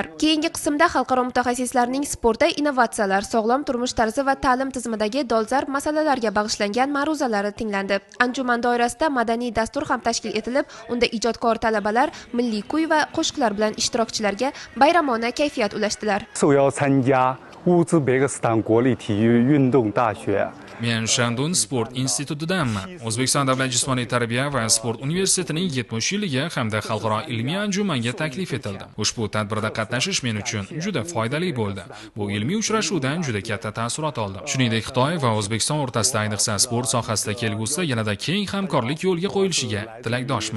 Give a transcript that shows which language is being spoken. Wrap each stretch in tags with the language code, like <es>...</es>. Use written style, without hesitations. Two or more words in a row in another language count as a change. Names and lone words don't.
<uz>Keyingi qismda xalqaro mutaxassislarning sportda innovatsiyalar, sog'lom turmush tarzi va ta'lim tizimidagi dolzarb masalalarga bag'ishlangan ma'ruzalari tinglandi. Anjuman doirasida madaniy dastur ham tashkil etilib, unda ijodkor talabalar milliy kuy va qo'shiqlar bilan ishtirokchilarga bayramona kayfiyat ulashdilar.</uz> <zh>受邀参加乌兹别克斯坦国立体育运动大学。</zh> <uz>Men Shandun sport institutidanman. O'zbekiston davlat jismoniy tarbiya va sport universitetining 70 yilliga hamda xalqaro ilmiy anjumanga taklif etildi. Ushbu tadbirda qatnashish men uchun juda foydali bo'ldi. Bu ilmiy uchrashuvdan juda katta taassurot oldim. Shuningdek, Xitoy va O'zbekiston o'rtasida ayniqsa sport sohasida kelgusida yanada keng hamkorlik yo'lga qo'yilishiga tilakdoshman.</uz>